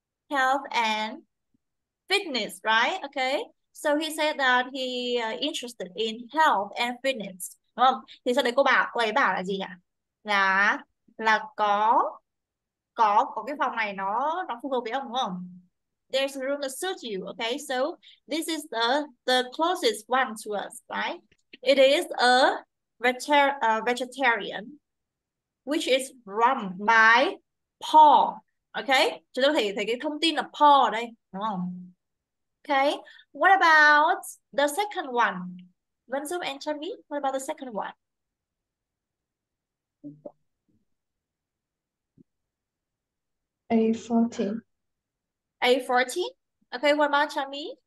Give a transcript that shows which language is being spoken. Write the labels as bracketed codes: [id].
[en] Health and fitness, right? Okay. So he said that he interested in health and fitness. [vi] Đúng không? Thì sau đấy cô ấy bảo là gì nhỉ? Là là có cái phòng này nó phù hợp với ông đúng không? [en] There's a room that suits you. Okay. So this is the closest one to us, right? It is a vegetarian which is run by Paul. Okay. [vi] Chúng ta có thể thấy cái thông tin là Paul ở đây đúng không? [en] Okay, what about the second one? Vanzu and Chami, what about the second one? A14. A14? Okay, what about Chami?